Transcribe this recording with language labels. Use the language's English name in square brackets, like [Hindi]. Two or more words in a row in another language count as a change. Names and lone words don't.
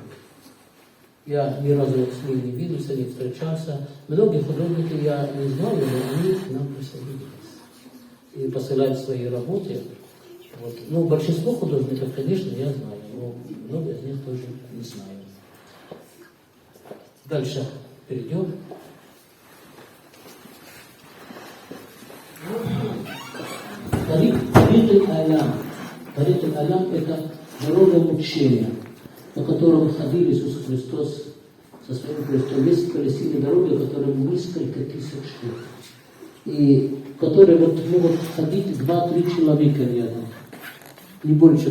[Russian] Я ни разу с ней не виделся, не встречался. Многие художники я не знал, но они к нам присоединились и посылают свои работы. Вот. Ну, большинство художников, конечно, я знаю, но много из них тоже не знаю. Дальше перейдем. Тарик аль-Алям – это дорога учения, по которому ходил Иисус Христос со своим крестом. Есть в Палестине дороги, которые несколько тысяч лет. И которые вот могут ходить 2-3 человека рядом. Не больше.